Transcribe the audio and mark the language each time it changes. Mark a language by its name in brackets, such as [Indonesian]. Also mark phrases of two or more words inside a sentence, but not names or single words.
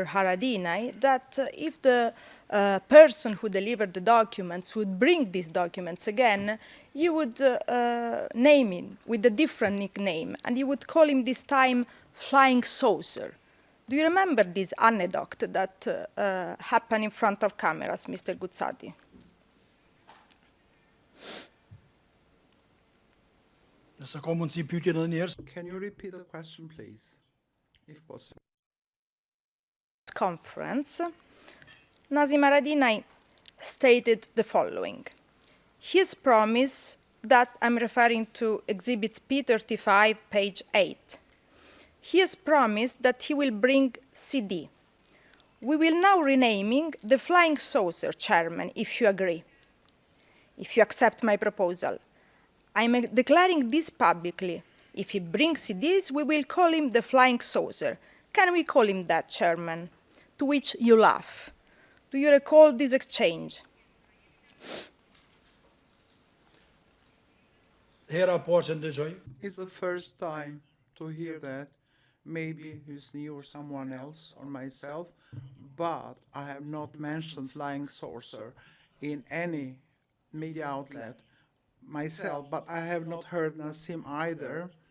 [English] Haradinaj that if the person who delivered the documents would bring these documents again, you would name him with a different nickname, and you would call him this time Flying Saucer. Do you remember this anecdote that happened in front of cameras, Mr. Guzzatti? [Albanian] nëse ka mundësi pyetjen edhe një herë. [English] Can you repeat the question, please, if possible? Conference, Nassim Haradinaj stated the following. His promise that I'm referring to Exhibit P35, page 8. He has promised that he will bring CD. We will now renaming the Flying Saucer Chairman, if you agree, if you accept my proposal. I'm declaring this publicly. If he brings CDs, we will call him the Flying Saucer. Can we call him that, Chairman? To which you laugh. Do you recall this exchange? [Albanian] Hera parë që ndëgjoj, [English] It's the first time to hear that. Maybe it's me or someone else or myself, but I have not mentioned Flying Saucer in any media outlet myself, but I have not heard Nassim either.